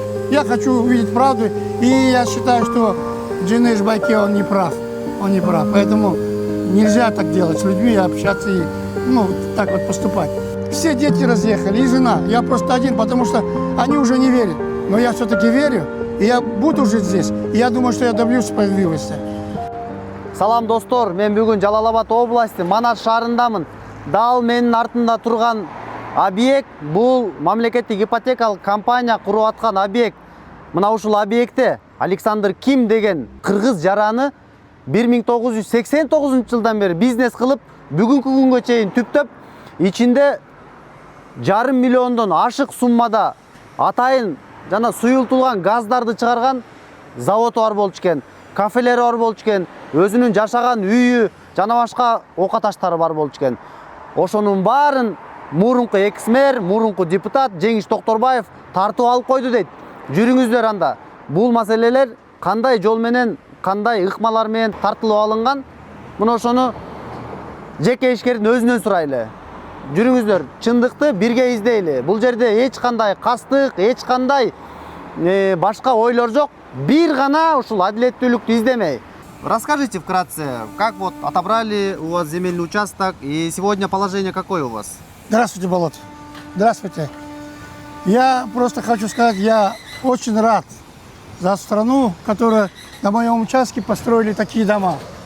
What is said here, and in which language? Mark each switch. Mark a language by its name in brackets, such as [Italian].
[Russian] Я хочу увидеть правду, и я считаю, что Джинеш Байке, он не прав. Он не прав. Поэтому нельзя так делать с людьми, общаться и так вот поступать. Все дети разъехали, и жена. Я просто один, потому что они уже не верят. Но я все-таки верю, и я буду жить здесь. И я думаю, что я добьюсь справедливости. [Kyrgyz] Салам достор, мен бүгүн Жалал Абад области Манас шаарындамын. Дал менин артында турган объект бул мамлекеттик ипотекалык компания куруп аткан объект. Мына ушул объектте Александр Ким деген кыргыз жараны 1989-жылдан бери бизнес кылып, бүгүнкү күнгө чейин түптөп, ичинде 500 миллиондон ашык суммада атайын жана суюлтулган газдарды чыгарган заводу бар болчу экен, кафелери бар болчу экен, өзүнүн жашаган үйү жана башка окаташтары бар болчу экен. Ошонун баарын мурунку экс-мэр, мурунку депутат Жеңиш Токторбаев тартып алып койду дейт. Жүрүңүздөр анда. Бул маселелер кандай жол менен, кандай ыкмалар менен тартылып алынган? Мына ошону жеке ишкердин өзүнөн сурайлы. Жүрүңүздөр, чындыкты бирге издейли. Бул жерде эч кандай кастык, эч кандай башка ойлор жок. Бир гана ушул адилеттүүлүктү издемей. [Russian] Расскажите вкратце, как вот отобрали у вас земельный участок и сегодня положение какое у вас? Здравствуйте, Болот. Здравствуйте. Я просто хочу сказать, я очень рад за страну, которая на моем участке построили такие дома.